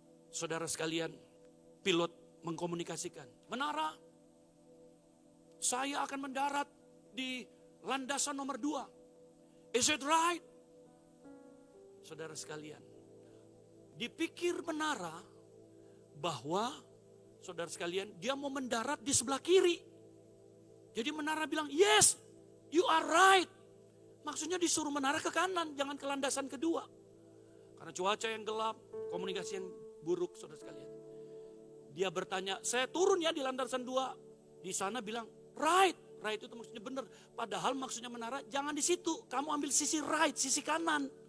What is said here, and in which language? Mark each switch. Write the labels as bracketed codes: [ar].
[id] Saudara sekalian, pilot mengkomunikasikan. Menara, saya akan mendarat di landasan nomor 2. [en] Is it right? [id] Saudara sekalian, dipikir menara bahwa saudara sekalian dia mau mendarat di sebelah kiri. Jadi menara bilang, [en] yes, you are right. [id] Maksudnya disuruh menara ke kanan, jangan ke landasan kedua. Karena cuaca yang gelap, komunikasi yang buruk saudara sekalian. Dia bertanya, saya turun ya di landasan 2. Di sana bilang, right. Right itu maksudnya benar. Padahal maksudnya menara jangan di situ. Kamu ambil sisi right, sisi kanan.